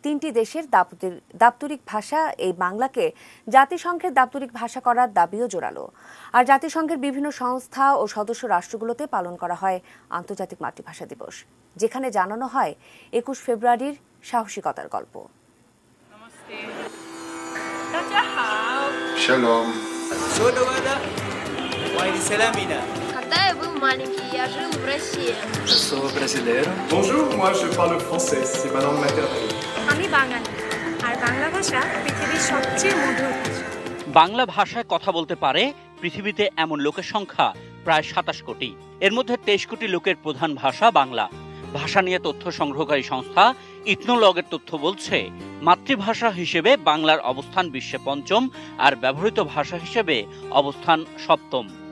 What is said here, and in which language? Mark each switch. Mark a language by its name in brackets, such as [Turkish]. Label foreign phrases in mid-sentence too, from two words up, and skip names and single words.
[Bangla] 3টি দেশের দাপ্তরিক ভাষা এই বাংলাকে জাতিসংঘের দাপ্তরিক ভাষা করার দাবিও জোরালো। আর জাতিসংঘের বিভিন্ন সংস্থা ও সদস্য রাষ্ট্রগুলোতে পালন করা হয় আন্তর্জাতিক মাতৃভাষা দিবস, যেখানে জানানো হয় 21 ফেব্রুয়ারির সাহসিকতার গল্প। [Hebrew] Shalom. [Russian] Когда я был маленький, я жил в России. [French] Je suis brasileiro. Bonjour, moi je parle français, c'est ma langue maternelle. [Bangla] আমি বাঙালি, আর বাংলা ভাষা পৃথিবীর সবচেয়ে মধুর ভাষা। বাংলা ভাষায় কথা বলতে পারে পৃথিবীতে এমন লোকের সংখ্যা প্রায় 27 কোটি। এর মধ্যে 23 কোটি লোকের প্রধান ভাষা বাংলা। ভাষা নিয়ে তথ্য সংগ্রহকারী সংস্থা ইথনোলগের তথ্য বলছে, মাতৃভাষা হিসেবে বাংলার অবস্থান বিশ্বে 5ম আর ব্যবহৃত ভাষা হিসেবে অবস্থান 7ম।